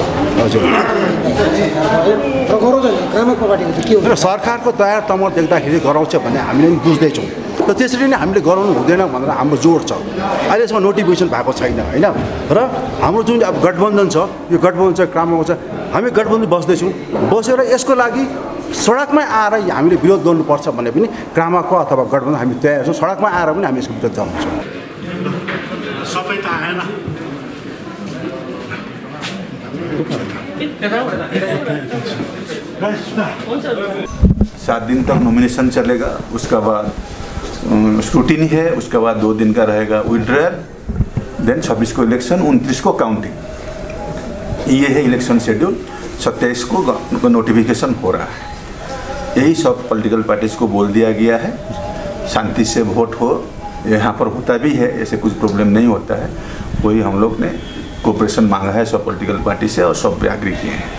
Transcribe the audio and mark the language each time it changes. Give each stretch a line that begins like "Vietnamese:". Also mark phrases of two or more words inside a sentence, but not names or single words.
Nepali: हजुर र सरकारको तयार तमर देख्दाखेरि गराउँछ भन्ने हामीले पनि बुझ्दैछौँ र त्यसरी नै हामीले गराउनु हुँदैन भनेर हाम्रो जोड छ अहिलेसम्म नोटिफिकेसन भएको छैन होइन र हाम्रो जुन अब गठबन्धन छ यो गठबन्धन चाहिँ क्रामाको छ हामी गठबन्धन बस्दैछौँ बसेर यसको लागि सडकमै आएर हामीले विरोध गर्नुपर्छ भन्ने पनि क्रामाको अथवा गठबन्धन हामी तयार छौँ सडकमा आएर पनि हामी यसको विरोध गर्छौँ सबै त आएन
Hindi: 7 दिन तक नॉमिनेशन चलेगा उसका बाद स्क्रूटिनी है उसके बाद 2 दिन का रहेगा विड्रॉल देन 26 को इलेक्शन 29 को काउंटिंग ये है
English: election schedule
Hindi: 27 को नोटिफिकेशन हो रहा है यही सब
English: political parties
Hindi: को बोल दिया गया है शांति से वोट हो यहाँ पर होता भी है ऐसे कुछ प्रॉब्लम नहीं होता है वही हम लोग ने कोऑपरेशन मांगा है सब
English: political party
Hindi: से और सब पे एग्री किए हैं